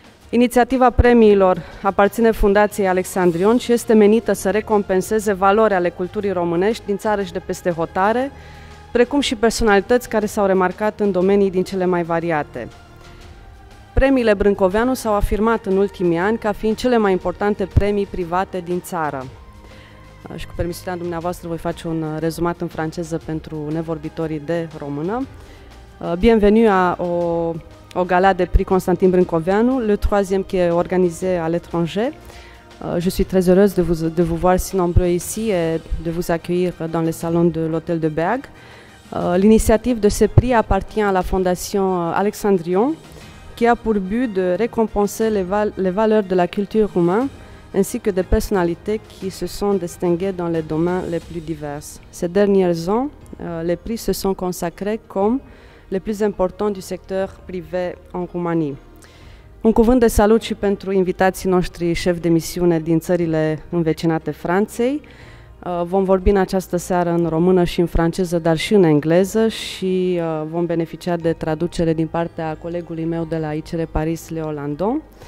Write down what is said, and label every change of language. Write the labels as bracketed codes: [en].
[ro] Inițiativa premiilor aparține Fundației Alexandrion și este menită să recompenseze valori ale culturii românești din țară și de peste hotare, precum și personalități care s-au remarcat în domenii din cele mai variate. Premiile Brâncoveanu s-au afirmat în ultimii ani ca fiind cele mai importante premii private din țară. Și cu permisiunea dumneavoastră voi face un rezumat în franceză pentru nevorbitorii de română. [fr] Bienvenue au Gala de Prix Constantin Brâncoveanu, le troisième qui est organisé à l'étranger. Je suis très heureuse de vous voir si nombreux ici et de vous accueillir dans les salons de l'Hôtel de Berg. L'initiative de ce prix appartient à la Fondation Alexandrion, qui a pour but de récompenser les valeurs de la culture roumaine, ainsi que des personnalités qui se sont distinguées dans les domaines les plus divers. Ces dernières ans, les prix se sont consacrés comme les plus importants du secteur privé în Roumanie. [ro] Un cuvânt de salut și pentru invitații noștri șefi de misiune din țările învecinate Franței. Vom vorbi în această seară în română și în franceză, dar și în engleză și vom beneficia de traducere din partea colegului meu de la ICR Paris, Leo Landon.